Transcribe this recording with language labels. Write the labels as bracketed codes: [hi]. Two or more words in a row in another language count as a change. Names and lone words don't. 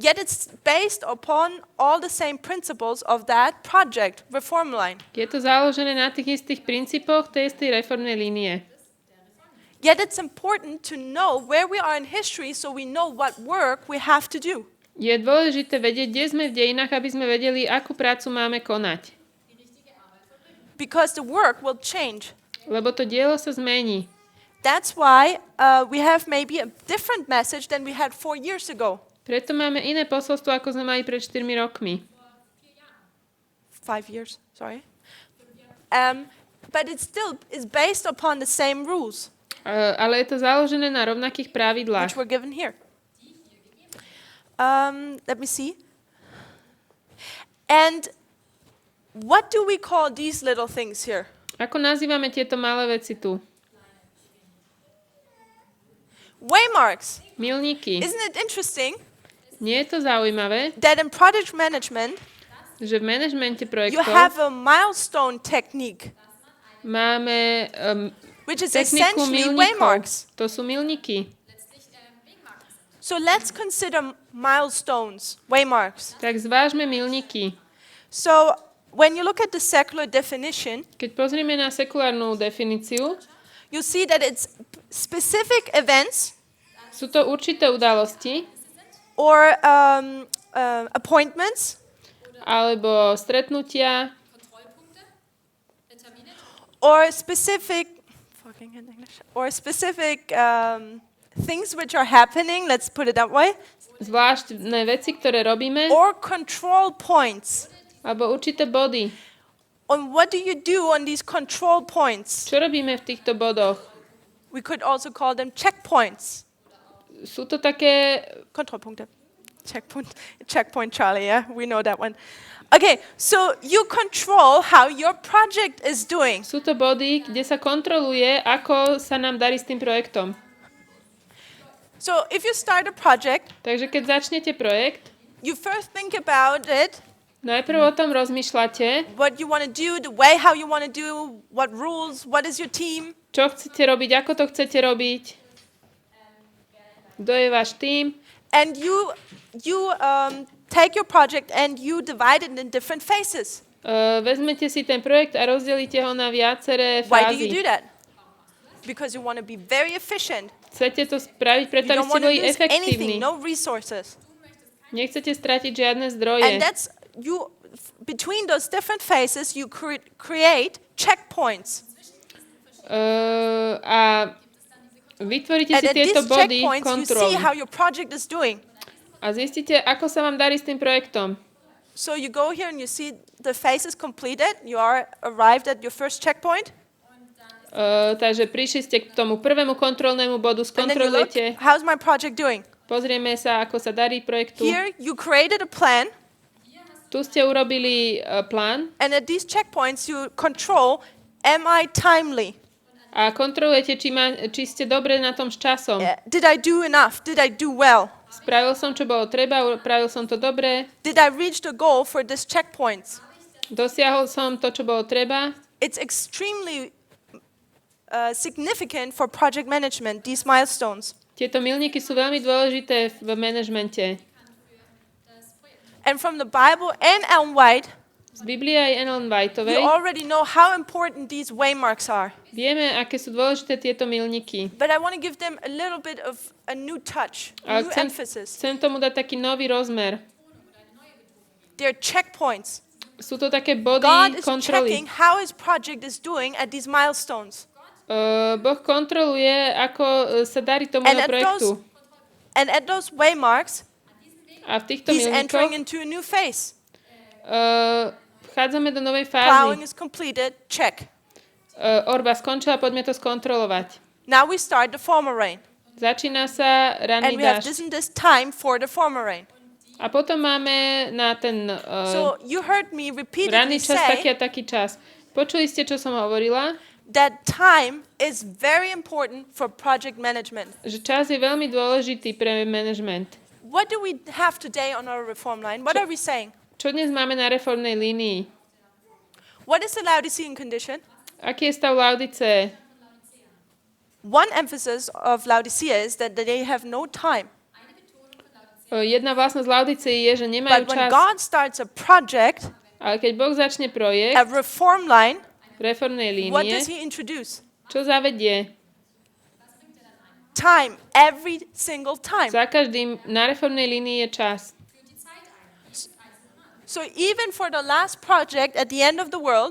[en] Yet it's based upon all the same principles of that project, reform line. [sk] Je to založené na tých istých princípoch tej istej reformnej línie. [en] Yet it's important to know where we are in history so we know what work we have to do. [sk] Je dôležité vedieť, kde sme v dejinách, aby sme vedeli, akú prácu máme konať. [en] Because the work will change. [sk] Lebo to dielo sa zmení. [en] That's why we have maybe a different message than we had 4 years ago. [sk] Preto máme iné posolstvo, ako sme mali pred 4 rokmi. [en] 5 years, sorry. But it still is based upon the same rules, [sk] Ale je to založené na rovnakých pravidlách. [en] which were given here. Let me see. And what do we call these little things here? [sk] Ako nazývame tieto malé veci tu? [en] Waymarks. [sk] Milníky. [en] Isn't it interesting [sk] Nie je to zaujímavé, [en] that in project management [sk] že v manažmente [en] you [sk] projektov [en] have a milestone technique, [sk] máme [en] which is [sk] techniku [en] essentially [sk] milníkov. [en] waymarks. [sk] To sú milníky. [en] So let's consider milestones, waymarks. [sk] Tak zvážme milníky. [en] So when you look at the secular definition, [sk] Keď pozrieme na sekulárnu definíciu, [en] you see that it's specific events [sk] sú to určité udalosti [en] or appointments [sk] alebo stretnutia [en] or specific things which are happening, let's put it that way, [sk] zvláštne veci, ktoré robíme, [en] or control points. [sk] alebo určité body. [en] And what do you do on these control points? [sk] Čo robíme v týchto bodoch? [en] We could also call them checkpoints. [sk] Sú to také... Kontrollpunkte. [en] Checkpoint Charlie, yeah, we know that one. Okay, so you control how your project is doing. [sk] Sú to body, kde sa kontroluje, ako sa nám darí s tým projektom. [en] So if you start a project, [sk] Takže keď začnete projekt, [en] you first think about it, [sk] najprv o tom rozmýšľate, [en] what you want to do, the way how you want to do, what rules, what is your team. [sk] čo chcete robiť, ako to chcete robiť, kto je váš tím. [en] And you take your project and you divide it in different phases. [sk] Vezmete si ten projekt a rozdelíte ho na viaceré [en] Why do you do [sk] fázy. [en] that? Because you want to be very efficient. [sk] Chcete to spraviť preto, [en] You [sk] aby [en] don't [sk] ste [en] want to [sk] boli [en] lose anything, [sk] efektívni. [en] no resources. [sk] Nechcete stratiť žiadne [en] And [sk] zdroje. [en] that's between those different phases you create checkpoints. [sk] A Vytvoríte [en] And [sk] si [en] at [sk] tieto [en] these [sk] body [en] checkpoints, you see [sk] kontroly [en] how your project is doing. [sk] a zistíte, ako sa vám darí s tým projektom. [en] So you go here and you see the phase is completed. You are arrived at your first checkpoint. [sk] Takže prišli ste k tomu prvému kontrolnému bodu, [en] And then you look, [sk] skontrolujete, [en] how's my project doing? [sk] pozrieme sa, ako sa darí projektu. [en] Here you created a plan. [sk] Tu ste urobili plán [en] And at these checkpoints, you control, am I timely? [sk] a kontrolujete, či ste dobre na tom s časom. [en] Did I do enough? Did I do well? [sk] Spravil som, čo bolo treba, spravil som to dobre, [en] Did I reach the goal for this checkpoints? [sk] dosiahol som to, čo bolo treba. [en] It's extremely significant for project management, these milestones. [sk] Tieto milníky sú veľmi dôležité v manažmente. [en] And from the Bible and Ellen White, [sk] Z Biblie aj Ellen [en] you [sk] Whiteovej [en] already know how important these waymarks are. [sk] vieme, aké sú dôležité tieto milníky. [en] But I want to give them a little bit of a new touch, a [sk] Ale [en] new [sk] chcem [en] emphasis. [sk] tomu dať taký nový rozmer. [en] They're checkpoints. [sk] Sú to také [en] God [sk] body [en] is [sk] kontroly. [en] checking how his project is doing at these milestones. [sk] Boh kontroluje, ako sa darí tomu [en] And [sk] projektu. [en] at those waymarks, [sk] A v týchto [en] he's entering [sk] milníkoch [en] into a new phase. [sk] vchádzame do novej [en] Plowing [sk] fázy. [en] is completed, check. [sk] Orba skončila, poďme to skontrolovať. [en] Now we start the former rain. [sk] Začína sa ranný [en] And we have [sk] dážď. [en] this time for the former rain. [sk] A potom máme na ten [en] So you heard me repeatedly [sk] ranný čas taký [en] say [sk] a taký čas. Počuli ste, čo som hovorila? [en] that time is very important for project management. [sk] Že čas je veľmi dôležitý pre management. [en] What do we have today on our reform line? What are we saying? [sk] Čo dnes máme na reformnej línii? [en] What is the Laodicean condition? [sk] Aký je stav Laodice? [en] One emphasis of Laodicea is that they have no time. [sk] Jedna vlastnosť Laodice je, že nemajú [en] But when [sk] čas. [en] God starts a project, [sk] Ale keď Boh začne projekt [en] a reform line, [sk] reformnej [en] what [sk] línie, [en] does he introduce? [sk] čo zavedie? [en] Time, every single time. [sk] Za každým na reformnej línii je čas. [en] So even for the last project at the end of the world,